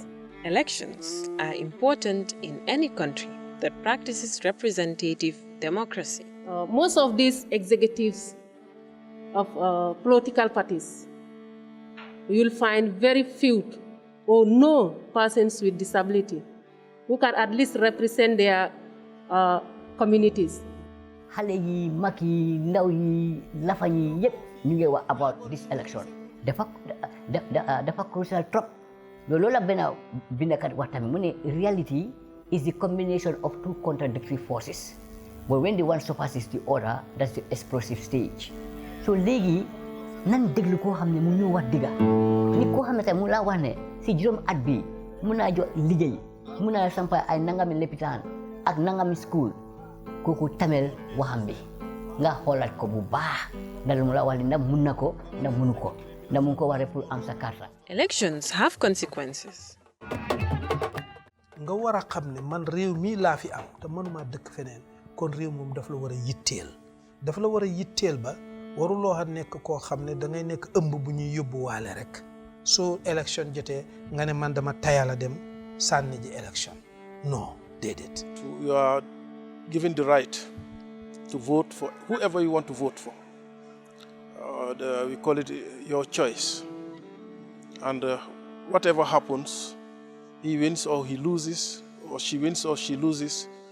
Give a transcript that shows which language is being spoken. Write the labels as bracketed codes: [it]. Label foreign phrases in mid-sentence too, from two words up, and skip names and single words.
[en] Elections are important in any country that practices representative democracy. Most of these executives of political parties, you'll find very few or no persons with disability who can at least represent their communities. [wo] Xale yi mag yi ndaw yi lafa yi yëpp ñu ngi wax [en] about this election [wo] dafa crucial trop loolu la benn bindkat wax tamit mu ne reality [en] is the combination of two contradictory forces but when the one surpasses the other that's the explosive stage [wo] so léegi nan déglu koo xam ne mu ñu wax dëgga ni koo xam ne tamit mu laa wax ne si juróom at bi mun naa jox liggéey mun naa sampa ay nangami lopitaan ak nangami school kooku tamel waxam bi nga xoolaat ko bu baax dal mu la wax ndax mun na ko ndax munu ko ndax mun ko waree pour am sa carte. [en] Elections have consequences. [wo] nga war a xam ne man réew mii laa fi am te mënuma dëkk feneen kon réew moom daf la war a yitteel ba waruloo xa nekk koo xam ne da ngay nekk ëmb bu ñuy yóbbu waale rek soo élection jotee nga ne man dama tayal a dem sànni ji élection non déedéet. [en] You are given the right to vote for whoever you want to vote for. We call it your choice. And whatever happens, he wins or he loses, or she wins or she loses.